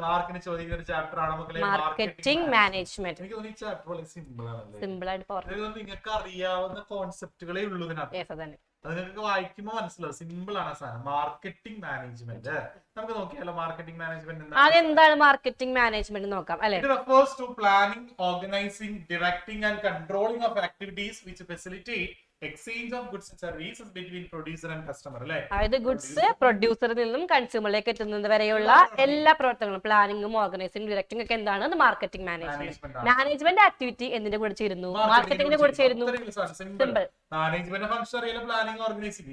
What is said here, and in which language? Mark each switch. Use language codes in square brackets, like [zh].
[ml] മാർക്കിന് ചോദിക്കുന്ന ചാപ്റ്റർ ആണ് മാർക്കറ്റിംഗ് മാനേജ്മെന്റ്. എനിക്ക് തോന്നുന്നു ഈ ചാപ്റ്റർ വളരെ സിമ്പിൾ ആണല്ലേ. സിമ്പിൾ ആയിട്ട് നിങ്ങൾക്ക് അറിയാവുന്ന കോൺസെപ്റ്റുകളേ ഉള്ളൂ ഇതിനകത്ത്. അത് നിങ്ങൾക്ക് വായിക്കുമ്പോൾ മനസ്സിലാവും. സിമ്പിൾ ആണ് സാധനം. മാർക്കറ്റിംഗ് മാനേജ്മെന്റ് നമുക്ക് നോക്കിയാലോ. മാർക്കറ്റിംഗ് മാനേജ്മെന്റ് അതെന്താണ്? മാർക്കറ്റിംഗ് മാനേജ്മെന്റ് നോക്കാം അല്ലെ. [en] It refers to planning, organizing, directing and controlling of activities which facilitate exchange of goods and services between producer and customer അല്ലേ? [ml] അതായത് ഗുഡ്സ് പ്രൊഡ്യൂസറിൽ നിന്നും കൺസ്യൂമറിലേക്ക് എത്തുന്നത് വരെയുള്ള എല്ലാ പ്രവർത്തനങ്ങളും പ്ലാനിങ്ങും ഓർഗനൈസിംഗ് ഡയറക്ടിംഗ് ഒക്കെ എന്താണ് മാർക്കറ്റിംഗ് മാനേജ്മെന്റ്. മാനേജ്മെന്റ് ആക്ടിവിറ്റി എന്തിന്റെ കൂടെ ചേരുന്നു? മാർക്കറ്റിംഗിന്റെ കൂടെ ചേരുന്നു. സിമ്പിൾ. മാനേജ്മെന്റ് ഫംഗ്ഷൻ അറിയാലോ, പ്ലാനിങ് ഓർഗനൈസിംഗ്.